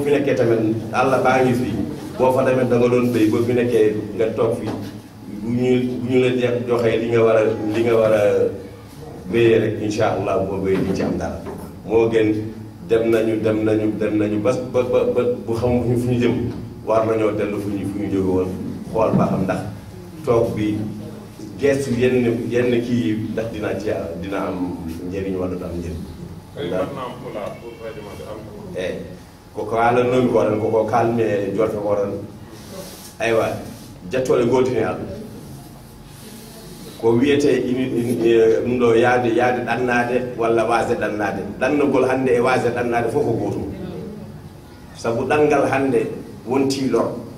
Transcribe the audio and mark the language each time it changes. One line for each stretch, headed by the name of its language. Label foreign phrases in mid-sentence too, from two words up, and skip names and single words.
Wolof: fi nekkee tamit àll baa ngi fii boo fa demee da nga doon béy boo fi nekkee nga toog fii bu ñu la joxee li nga war a béyee rek incha allah boo béyee di ci am dara moo gën dem nañu ba bu xamuñu fu ñu jëm war nañoo dellu fu ñu jóge woon xool ba xam ndax toog bi gestu yenn kii yi ndax dina am njëriñ wala du am njëriñ.
Fula: ko haala nomi ko tan koko kalmi e jolfe ko tan aywa jettole gootini al ko wiyete ɗum ɗo yaade ɗannade walla wasde ɗannade ɗannugol hannde e wasde ɗannade fof ko gootum sabu ɗanngal hannde wonti lor